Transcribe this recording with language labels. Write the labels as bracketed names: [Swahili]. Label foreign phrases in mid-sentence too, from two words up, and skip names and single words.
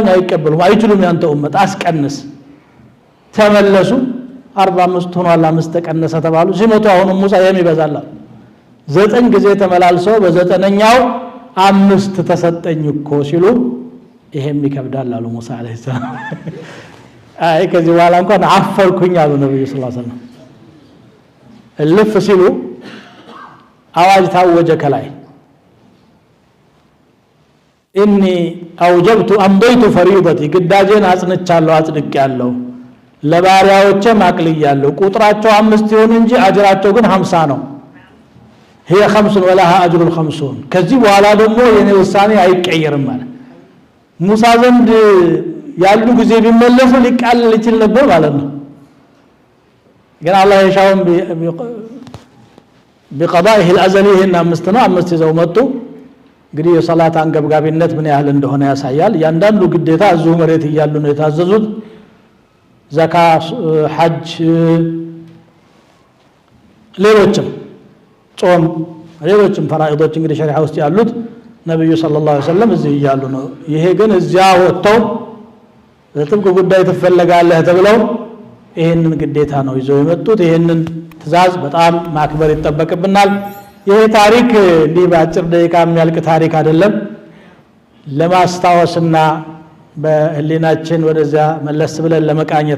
[Amharic] አይቀበሉም አይችሉም ያንተ ኡመት አስቀንስ ተመለሱ 45 ሆኗል 5 ተቀነሰ ተባሉ ሲመጡ አሁን ሙሳ የሚበዛላ 9 ጊዜ ተመላልሰው በዘጠነኛው 5 ተሰጠኝ እኮ ሲሉ ይሄም ይከብዳል አሉ ሙሳ [Arabic] عليه السلام [Amharic] አይ ከዚህ በኋላ እንኳን አፈርኩኝ አሉ ነብዩ [Arabic] صلى الله عليه وسلم [Amharic] እልፍ ሲሉ አዋጅ ታወጀ ከላይ [Arabic] إني أوجبت أمضيت فريضتي [Amharic] ግዳጄን አጽንቻለሁ አጽድቄያለሁ ለባሪያዎቼ ማቅልያለሁ ቁጥራቸው 5 ይሁን እንጂ አጅራቸው ግን 50 ነው [Arabic] هي 5 ولها اجر 50 [Amharic] ከዚህ በኋላ ደግሞ የኔ ውሳኔ አይቀየርም ማለት ሙሳ ዘንድ ያሉ ጊዜ ቢመለሱ ሊቃለል ይችል ነበር ማለት ነው። ግን አላህ የሻውን [Arabic] بقضائه الازلي هنا [Amharic] አምስት ይዘው መጡ። እንግዲህ የሶላት አንገብጋቢነት ምን ያህል እንደሆነ ያሳያል። ያንዳንዱ ግዴታ እዚሁ መሬት እያሉ ነው የታዘዙት። ዘካ፣ ሐጅ፣ ሌሎችም ጾም፣ ሌሎችም ፈራኢዶች እንግዲህ ሸሪዓ ውስጥ ያሉት ነብዩ [Arabic] صلى الله عليه وسلم [Amharic] እዚህ እያሉ ነው። ይሄ ግን እዚያ ወጥተው ለጥብቅ ጉዳይ ተፈለጋለህ ተብለው ይሄንን ግዴታ ነው ይዘው የመጡት። ይሄንን ትእዛዝ በጣም ማክበር ይጠበቅብናል። ይሄ ታሪክ እንዲህ በአጭር ደቂቃ የሚያልቅ ታሪክ አይደለም። ለማስታወስና በህሊናችን ወደዚያ መለስ ብለን ለመቃኘት